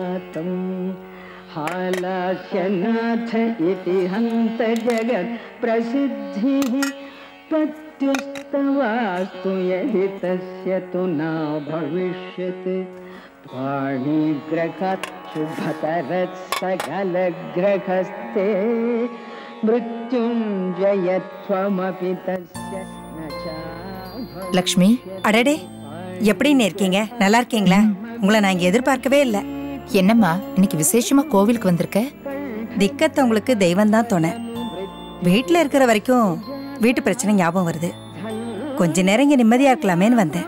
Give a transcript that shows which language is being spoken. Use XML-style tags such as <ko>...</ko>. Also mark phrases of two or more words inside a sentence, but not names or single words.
<sa>हालास्यनाथ इति हन्त जगत् प्रसिद्धिः पत्युस्तवास्तु यदि तस्य तु न भविष्यत् वाणीग्रहात् शुभतरत् सकलग्रहस्ते मृत्युञ्जयत्वमपि तस्य न च</sa> <ta>லக்ஷ்மி, அடடே, எப்படின்னு இருக்கீங்க? நல்லா இருக்கீங்களா? உங்களை நான் இங்க எதிர்பார்க்கவே இல்லை. என்னம்மா இன்னைக்கு விசேஷமா கோவிலுக்கு வந்திருக்க? திக்கத்தை உங்களுக்கு தெய்வம் தான் துணை. வீட்டில் இருக்கிற வரைக்கும் வீட்டு பிரச்சனை ஞாபகம் வருது. கொஞ்ச நேரம் இங்க நிம்மதியா இருக்கலாமேன்னு வந்தேன்.</ta>